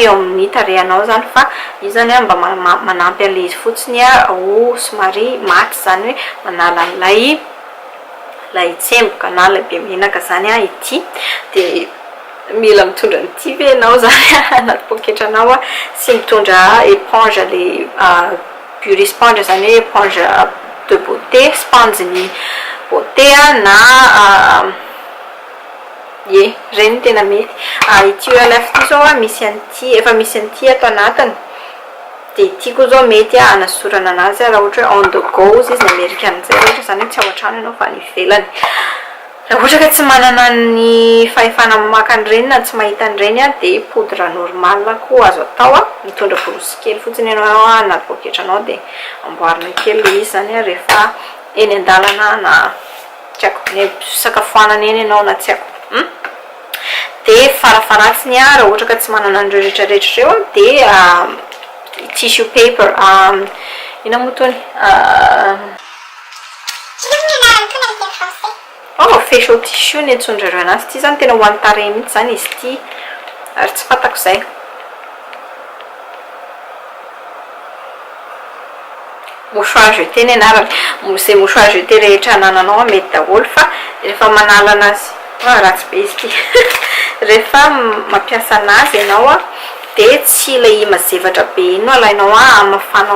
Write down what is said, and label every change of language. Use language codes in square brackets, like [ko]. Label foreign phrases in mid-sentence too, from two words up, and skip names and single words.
[mg] eo amin'ny tarehanao zany fa izy zany mba manampy an'le izy fotsiny ho somary maty zany hoe manala lay tsemboka na lay be menaka zany ity dia mila mitondra nyity ve anao zany anaty poketranao sy mitondra éponge le [en] pure sponge [mg] zany hoe [fr] éponge de beauté [mg] sponge ny beauté na reny tena mety ity elf ty zao misy an'ity efa misy an'ity ato anatiny dia ity koa zao mety anasorana anazy raha ohatra hoe on [en] the go [mg] izy ny amerikan'izay ohatra zany hoe tsy ao an-trano ianao fa ny ivelany raha ohatra ka tsy manana ny fahefana mamaky an'ireny na tsy mahita an'ireny dia [fr] poudre normal [mg] koa azo atao mitondra borosy kely fotsiny ianao anaty poketranao dia amboarina kely le izy zany rehefa eny an-dalana na tsy haiko ny sakafoanana eny ianao na tsy haiko dia farafaratsiny raha ohatra ka tsy manana an'ireo rehetrarehetra ireo dia [en] tissue paper [mg] ina moa tony [en] facial tissue [mg] ny antsondrareo anazy ity zany tena ho an'ny tarehy mihitsy zany izy ity ary tsy fantako izay [fr] mouchoir jeté [mg] ny anarany zay [fr] mouchoir jeté [mg] rehetra anananao mety daholo fa rehefa manala anazy ratsy be izy ity rehefa mampiasa anazy ianao dia tsy ilay mazevatra be iny no alainao amafanao